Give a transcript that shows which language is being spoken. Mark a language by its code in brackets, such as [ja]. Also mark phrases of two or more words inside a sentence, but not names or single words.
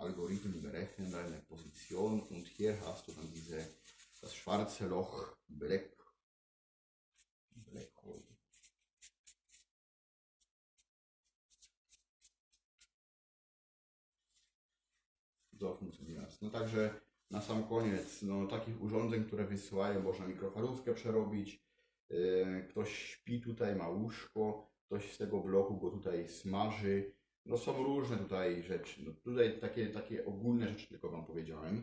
[de] Algorithmen berechnen deine Position, und hier hast du dann das schwarze Loch, [en] Black Hole. [pl] So funkcjonuje. No także na sam koniec, no takich urządzeń, które wysyłają, można mikrofalówkę przerobić. Ktoś śpi tutaj, ma łóżko, ktoś z tego bloku go tutaj smaży. No są różne tutaj rzeczy. No tutaj takie ogólne rzeczy tylko wam powiedziałem.